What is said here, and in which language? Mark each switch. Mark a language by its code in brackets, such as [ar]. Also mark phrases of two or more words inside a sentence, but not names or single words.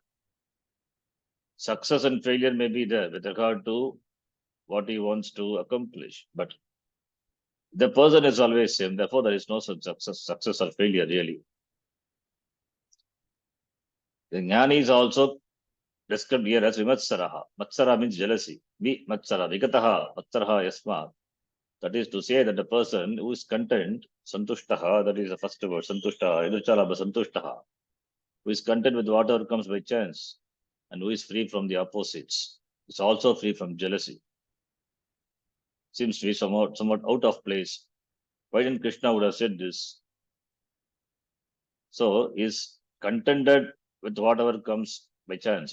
[en] Success and failure may be there with regard to what he wants to accomplish, but the person is always same. Therefore, there is no such success or failure really. The jnani is also described here as vimatsaraha. Matsara means jealousy. [sa] Matsara, vigataha, matsaraha yasma. [en] That is to say that the person who is content, santushtaha, that is the first word, [sa] santushtaha, educhalabha santushtaha, [en] who is content with whatever comes by chance, and who is free from the opposites, is also free from jealousy. Seems to be somewhat out of place. Why didn't Krishna would have said this? So is contented with whatever comes by chance.